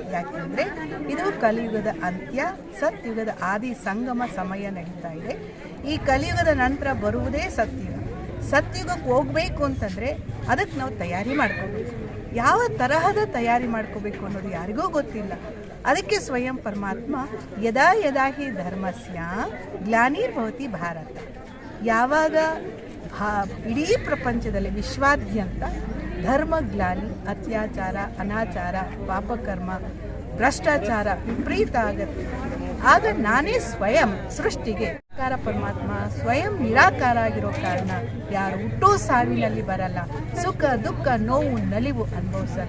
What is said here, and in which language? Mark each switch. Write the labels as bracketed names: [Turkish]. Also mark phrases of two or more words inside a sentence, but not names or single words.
[Kannada] ಯಾಕೆಂದರೆ ಇದು ಕಲಿಯುಗದ ಅಂತ್ಯ, ಸತ್ಯುಗದ ಆದಿ ಸಂಗಮ ಸಮಯ ನಡೀತಾ ಇದೆ. ಈ ಕಲಿಯುಗದ ನಂತರ ಬರುವುದೇ ಸತ್ಯುಗ. ಸತ್ಯುಗಕ್ಕೆ ಹೋಗಬೇಕು ಅಂತಂದರೆ ಅದಕ್ಕೆ ನಾವು ತಯಾರಿ ಮಾಡ್ಕೋಬೇಕು. ಯಾವ ತರಹದ ತಯಾರಿ ಮಾಡ್ಕೋಬೇಕು ಅನ್ನೋದು ಯಾರಿಗೂ ಗೊತ್ತಿಲ್ಲ. ಅದಕ್ಕೆ ಸ್ವಯಂ ಪರಮಾತ್ಮ [Sanskrit] ಯದಾ ಯದಾ ಹಿ ಧರ್ಮಸ್ಯ ಗ್ಲಾನಿರ್ಭವತಿ ಭಾರತ, [Kannada] ಯಾವಾಗ ಇಡೀ ಪ್ರಪಂಚದಲ್ಲಿ ವಿಶ್ವಾದ್ಯಂತ ಧರ್ಮಗ್ಲಾನಿ, ಅತ್ಯಾಚಾರ, ಅನಾಚಾರ, ಪಾಪಕರ್ಮ, ಭ್ರಷ್ಟಾಚಾರ ವಿಪರೀತ ಆಗತ್ತೆ, ಆಗ ನಾನೇ ಸ್ವಯಂ ಸೃಷ್ಟಿಗೆ ಪರಮಾತ್ಮ ಸ್ವಯಂ ನಿರಾಕಾರ ಆಗಿರೋ ಕಾರಣ ಯಾರು ಹುಟ್ಟೋ ಸಾವಿನಲ್ಲಿ ಬರಲ್ಲ, ಸುಖ ದುಃಖ ನೋವು ನಲಿವು ಅನುಭವಿಸಲ್ಲ.